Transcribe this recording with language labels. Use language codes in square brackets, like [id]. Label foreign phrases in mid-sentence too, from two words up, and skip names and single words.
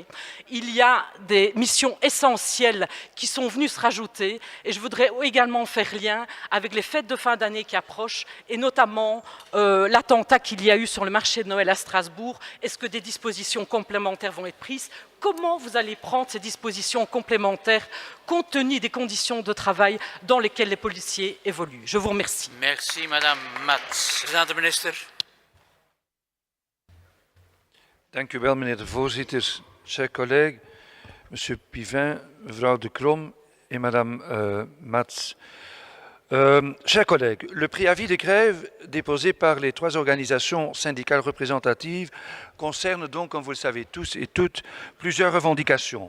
[fr] Il y a des missions essentielles qui sont venues se rajouter et je voudrais également faire lien avec les fêtes de fin d'année qui approchent et notamment l'attentat qu'il y a eu sur le marché de Noël à Strasbourg. Est-ce que des dispositions complémentaires vont être prises? Comment vous allez prendre ces dispositions complémentaires compte tenu des conditions de travail dans lesquelles les policiers évoluent? Je vous remercie. Merci, Madame Mats. Président [nl] de minister. Dank u wel, meneer de voorzitter. [fr] Chers collègues, Monsieur Pivin, mevrouw de Crom et Madame Mats. Chers collègues, le préavis de grève déposé par les 3 organisations syndicales représentatives concerne donc, comme vous le savez tous et toutes, plusieurs revendications.